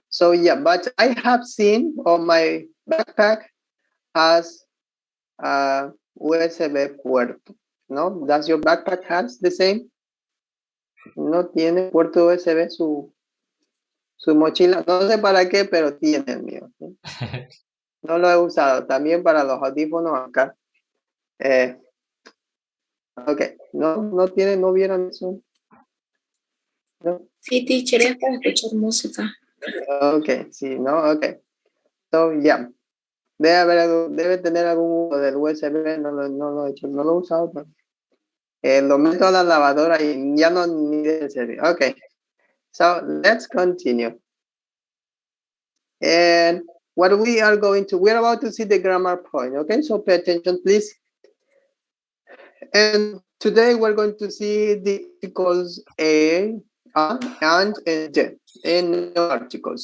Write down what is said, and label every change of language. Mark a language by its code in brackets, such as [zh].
[en] So yeah, but I have seen on my backpack has USB puerto. [es] ¿No? [en] Does your backpack has the same? [es] No tiene puerto USB su mochila. No sé para qué, pero tiene el mío. ¿Sí? No lo he usado. También para los audífonos acá. Ok. No tiene, no vieron eso. ¿No? Sí, teacher, es para escuchar música. [en] Ok, [es] sí, ¿no? [en] Ok. So, yeah. [es] Debe tener algún uso del USB, no lo he hecho, no lo he usado. Pero, lo meto a la lavadora y ya no ni debe servir. [en] Ok. So, let's continue. And what we're about to see the grammar point, okay? So pay attention, please. And today we're going to see the articles a, and the, and no articles.